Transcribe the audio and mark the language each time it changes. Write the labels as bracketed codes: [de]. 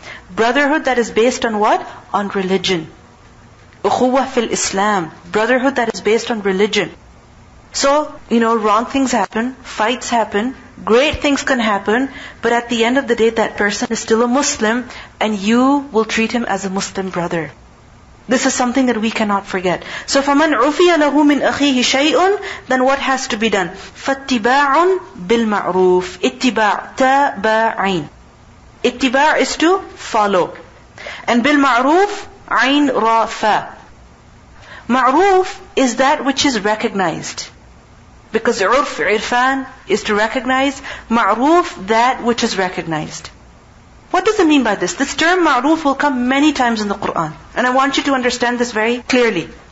[en] Brotherhood that is based on what? On religion. [ar] Ukhuwah fil Islam. [en] Brotherhood that is based on religion. So, wrong things happen, fights happen, great things can happen, but at the end of the day, that person is still a Muslim, and you will treat him as a Muslim brother. This is something that we cannot forget. So, [ar] فَمَنْ عُفِيَ لَهُ مِنْ أَخِيهِ شَيْءٌ. [en] Then what has to be done? [ar] فَاتِّبَاعٌ بِالْمَعْرُوفِ. اتِّبَاع, تَبَاعٍ. [en] Ittiba' is to follow. And [ar] بِالْمَعْرُوفِ, عَيْن را فَا. [en] Ma'roof is that which is recognized. Because urf, irfan is to recognize. Ma'roof, that which is recognized. What does it mean by this? This term ma'roof will come many times in the Qur'an. And I want you to understand this very clearly.